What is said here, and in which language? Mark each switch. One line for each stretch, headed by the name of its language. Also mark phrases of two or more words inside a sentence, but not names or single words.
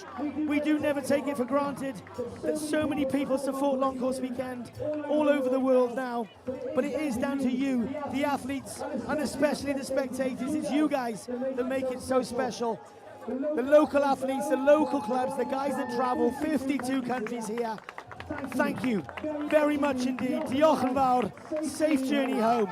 English: We do never take it for granted that so many people support Long Course Weekend all over the world now. But it is down to you, the athletes, and especially the spectators. It's you guys that make it so special. The local athletes, the local clubs, the guys that travel 52 countries here. Thank you very much indeed.
Welsh: Diolch yn fawr.
English: Safe journey home.